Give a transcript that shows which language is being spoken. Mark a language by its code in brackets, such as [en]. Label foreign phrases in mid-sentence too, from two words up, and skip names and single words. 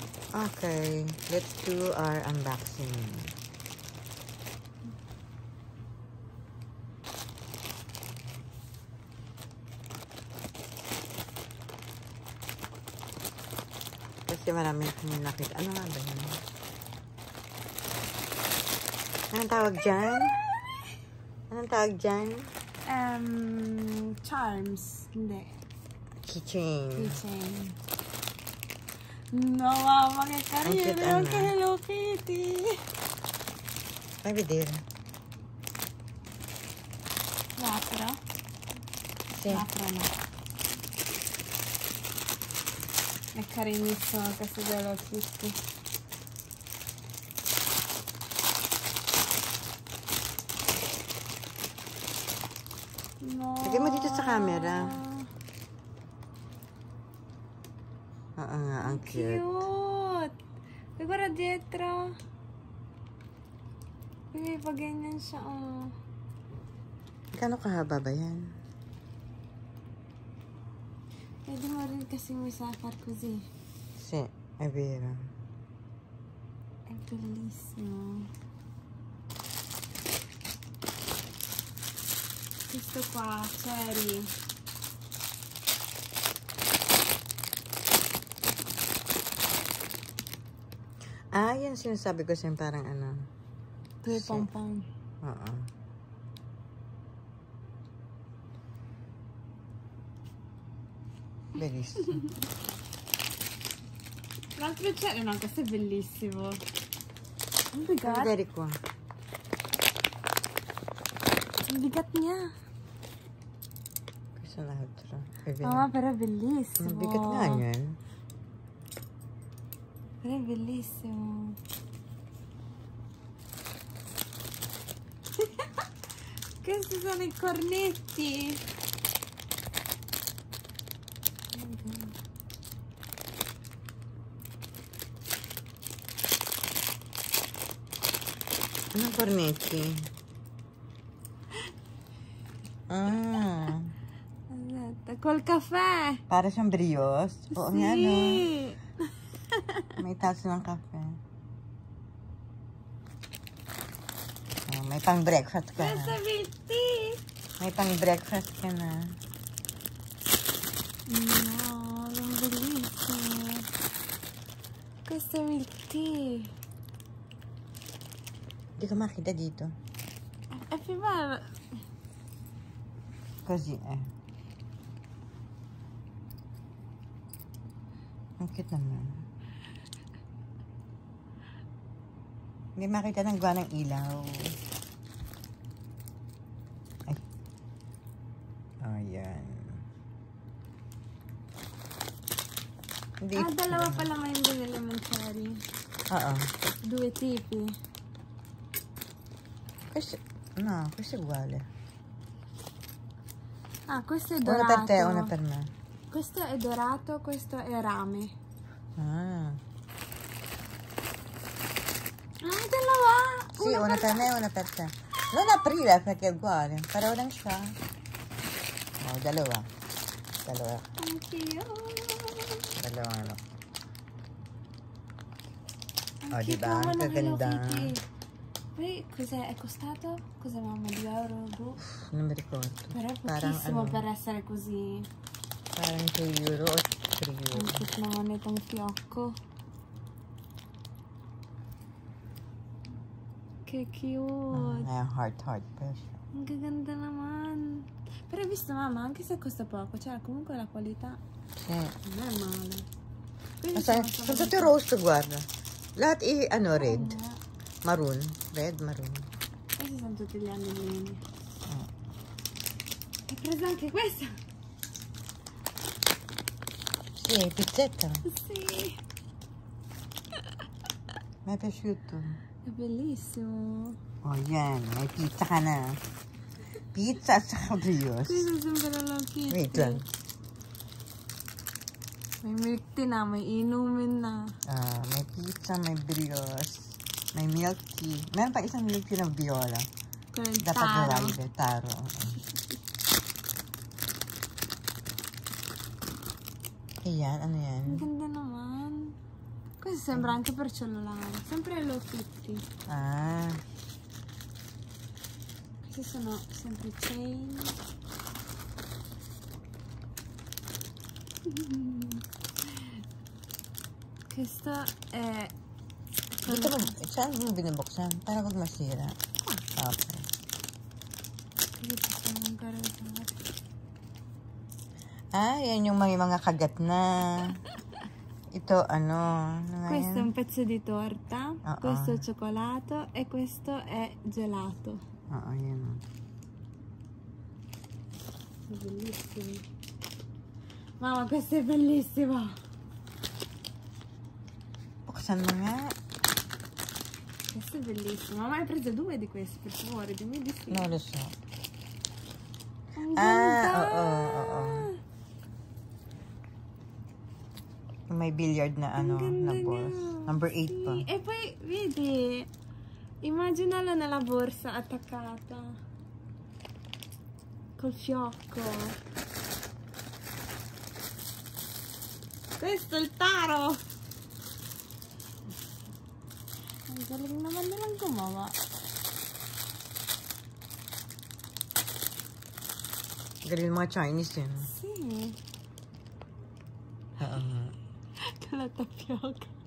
[en] Okay, let's do our unboxing. [tl] Kasi marami akong nakita. Ano nga ba yun? Anong tawag dyan? Anong tawag dyan? Charms. Hindi. Keychain. [it] Keychain. No, mama, che carino, Anche anche Hello Kitty. Fai vedere. L'apro? Sì. L'apro no. È carinissimo questo di Hello Kitty. No. [tl] Lagay mo dito sa camera. Oo nga, ang cute. Cute! [it] E guarda dietro. [tl] May pa ganyan siya, oh. Gano'ng kahaba ba yan? Pwede mo rin kasi may [it] far così. Sì, è vero. È bellissimo. Questo qua, cherry. [tl] Ah, yan sinasabi ko sa'yo parang ano. [it] Due pompon. [tl] Oo. Bellissimo. [it] L'altro cherry, no, questo è bellissimo. [tl] Ang bigat. [it] Vedere qua. [tl] Ang bigat niya. [it] Questo è l'altro. È vero. Mamma, però è bellissimo. [tl] Ang bigat nga yan. [it] Però è bellissimo. Questi sono i cornetti. [tl] Anong cornetti? Ah. [it] Aspetta, col caffè. [tl] Para siyang brioche. Oo nga, no? [it] Sì. [tl] May taso ng kape. Oh, may pang breakfast ka [it] Questo [tl] na. [it] è il tea. [tl] May pang breakfast ka na. [it] No, è bellissimo. Questo è il tea. [tl] Hindi ko makita dito. [it] È più bello. Così, [tl] Ang cute naman. Hindi makita ng gawa ng ilaw. Ay. Ayan. Hindi. Dalawa pala may binili mong cherry. Oo. [it] Due tipi. Questo è uguale. Ah, questo è Una dorato. per te, una per me. Questo è dorato, questo è rame. Ah. [tl] Ah, dalawa! [it] Sì, una per me e una per te. Non aprire perché è uguale. [tl] Pareho lang siya. Oh, dalawa. Dalawa. [it] Anch'io. [tl] Dalawa ano. Oh, [it] Anche [tl] diba? [it] come [tl] Ang [it] la Hello [tl] gaganda. [it] Kitty. Poi cos'è? È costato? Cos'è, mamma? 2 euro? Boh. Non mi ricordo. Però è [tl] Parang [it] pochissimo [tl] ano, [it] per essere così. [tl] parang 2 euro o 3 euro. [it] Anche una moneta un fiocco. Che cute. [tl] Heart pa siya. Ang gaganda naman. [it] Però hai visto, mamma, anche se costa poco, cioè comunque la qualità Sì. non è male. Quindi Basta, sono tutti rosso, guarda. [tl] Lahat red. Eh, [en] Maroon. Red, maroon. [it] Questi sono tutti gli anellini. Oh. Hai preso anche questa? Sì, pizzetta. Sì. Mi è piaciuto. È bellissimo. [tl] Oh, yan. May pizza ka na. Pizza at saka brioche. [it] Questo sembra la pizza. [tl] Wait lang. May [en] milk tea [tl] na, may inumin na. May pizza, may brioche, may [en] milk tea. [tl] Meron pa isang [en] milk tea [tl] ng viola. [it] Con il [tl] Dapat [it] taro. [tl] lalagay. Taro. Ayan, ano yan? Ang ganda naman. [it] Questo sembra anche per cellulare. Sempre Hello Kitty. Ah. Questi sono sempre chain. Questo è... [tl] Dito mo, saan mo binubuksan? Para wag masira. [en] Okay. [it] Questi sono ancora usati. [tl] Ah, yan yung may mga kagat na. Ito, ano nga [it] Questo è [tl] yan? [it] un pezzo di torta, questo è cioccolato e questo è gelato. [tl] Oo, yan. [it] Bellissimo. Mamma, questo è bellissimo. [tl] Buksan mo nga. [it] Questo è bellissimo. Mamma, hai preso 2 di questi, per favore, dimmi di sì. No, lo so. [tl] Ang Ah, ganda! oo. May billiard na Ang ano, ganda na balls. niya. Number 8 pa. [it] Sì, e poi, vedi, immaginalo nella borsa attaccata. Col fiocco. Questo è il taro! [tl] Ang galing naman nilang gumawa. Galing mga Chinese yun. [it] Sì. [tl] Oo nga. [it] Con la tapioca.